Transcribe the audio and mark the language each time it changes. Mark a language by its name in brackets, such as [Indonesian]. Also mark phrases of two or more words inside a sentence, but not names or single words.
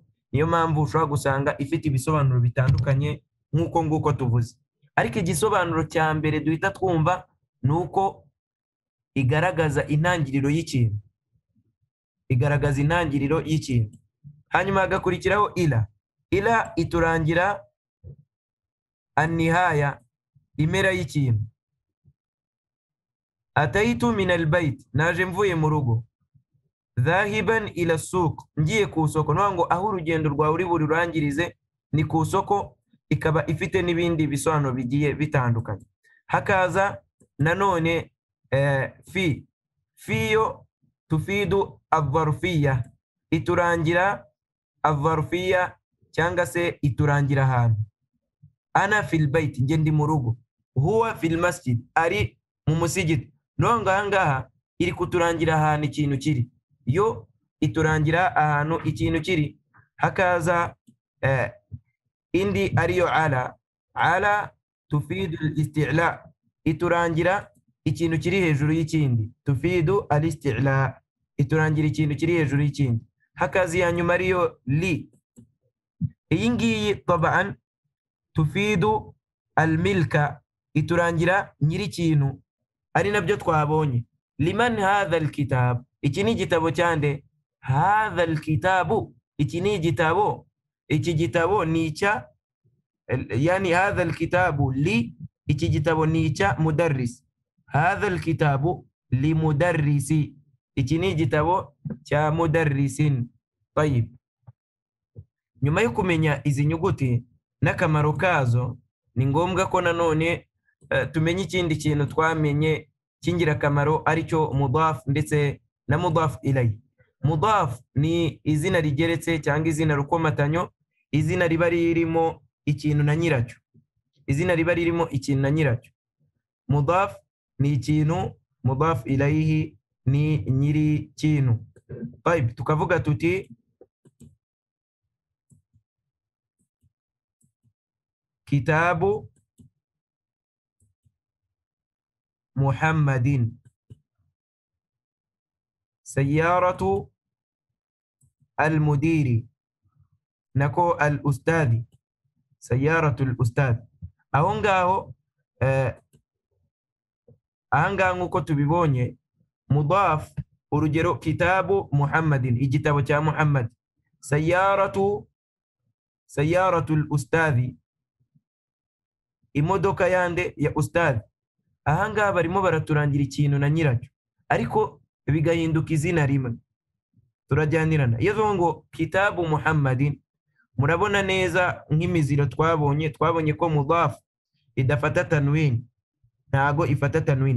[Kinyarwanda] Niyo mpamvu ushobora gusanga ifite ibisobanuro bitandukanye nk'uko nguko tuvuze, ariko igisobanuro cya mbere duhita twumva ni uko igaragaza intangiriro y'ikintu, igaragaza intangiriro y'ikintu. Hanyuma hagakurikiraho ila. Ila iturangira an-nihaya, impera y'ikintu. [Arabic] أتيت من البيت, [Kinyarwanda] naje mvuye mu rugo. [Arabic] ذاهبا إلى السوق, [Kinyarwanda] ngiye ku isoko. Nwa ngo aho urugendo rwawe uri bururangirize ni ku isoko, ikaba ifite n'ibindi bisobanuro bigiye bitandukanye. Hakaza nanone fi yo [Arabic] تفيد الظرفية, [Kinyarwanda] iturangira adh-dharfiyya cyangwa se iturangira ahantu. [Arabic] أنا في البيت, [Kinyarwanda] nge ndi mu rugo. [Arabic] هو في المسجد, [Kinyarwanda] ari mu musigiti. Nonga ahangaha iri kuturangira ahantu ikintu kiri, yo iturangira ahantu ikintu kiri. Hakaza indi ariyo ala. [Arabic] على تفيد الاستعلاء, [Kinyarwanda] iturangira ikintu kiri hejuru y'ikindi. [Arabic] تفيد الاستعلاء, [Kinyarwanda] iturangira ikintu kiri hejuru y'ikindi. Hakaza ya nyuma ariyo li. Iyi ngiyi [Arabic] طبعا تفيد الملك, [Kinyarwanda] iturangira nyiri ikintu, ari nabyo twabonye. [Arabic] لمن هذا الكتاب, [Kinyarwanda] iki ni igitabo cyande? [Arabic] هذا الكتاب, [Kinyarwanda] iki ni igitabo. Iki gitabo ni icya, [Arabic] يعني هذا الكتاب ل, [Kinyarwanda] iki gitabo ni icya mudarris. [Arabic] هذا الكتاب ل مدرس, [Kinyarwanda] iki ni igitabo cya mudarrisin. Tayib, nyuma yo kumenya izi nyuguti n'akamaro kazo, ni ngombwa ko nanone tumenye ikindi kintu twamenye cy'ingirakamaro, aricyo mudaf ndetse na [Arabic] مضاف إليه. [Kinyarwanda] Mudaf ni izina rigeretse cyangwa izina rukomatanyo, izina riba ririmo ikintu na nyiracyo. izina riba ririmo ikintu na nyiracyo. Mudaf ni ikintu, [Arabic] مضاف إليه [Kinyarwanda] ni nyiri kintu. [Arabic] طيب [Kinyarwanda] tukavuga tuti [Arabic] كتاب محمد سيارة المدير, nako الأستاذ سيارة الأستاذ. [Kinyarwanda] Aho ngaho ahangaha nk'uko tubibonye, mudaf urugero [Arabic] كتاب محمد, [Kinyarwanda] igitabo cya Muhammad. [Arabic] سيارة الأستاذ, [Kinyarwanda] imodoka yande ya ustadi. Ahangaha barimo baraturangira ikintu na nyiracyo, ariko bigahinduka izina rimwe. Turajyanirana. Iyo tuvuga ngo [Arabic] كتاب محمد, [Kinyarwanda] murabona neza nk'imiziro twabonye ko mudaf idafata tanwini, ntago ifata tanwini.